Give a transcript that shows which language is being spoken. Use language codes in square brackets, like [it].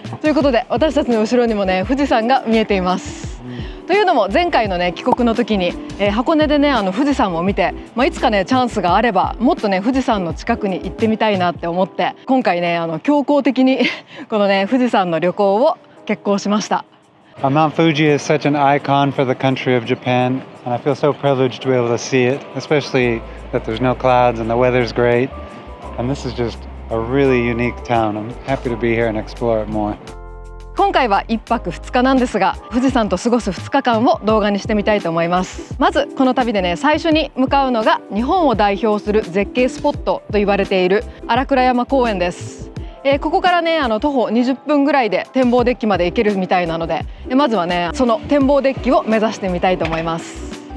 [ja] ということで、私たちの後ろにもね、富士山が見えています。というのも前回のね帰国の時に、箱根でね富士山を見て、いつかねチャンスがあればもっとね富士山の近くに行ってみたいなって思って、今回ね強行的にこのね富士山の旅行を決行しました。 [en] Mount Fuji is such an icon for the country of Japan, and I feel so privileged to be able to see it, especially that there's no clouds and the weather's great. And this is just a really unique town. I'm happy to be here and explore it more. [ja] 今回は1泊2日なんですが、富士山と過ごす2日間を動画にしてみたいと思います。まずこの旅でね、最初に向かうのが日本を代表する絶景スポットと言われている荒倉山公園です。ここからね徒歩20分ぐらいで展望デッキまで行けるみたいなので、まずはねその展望デッキを目指してみたいと思います。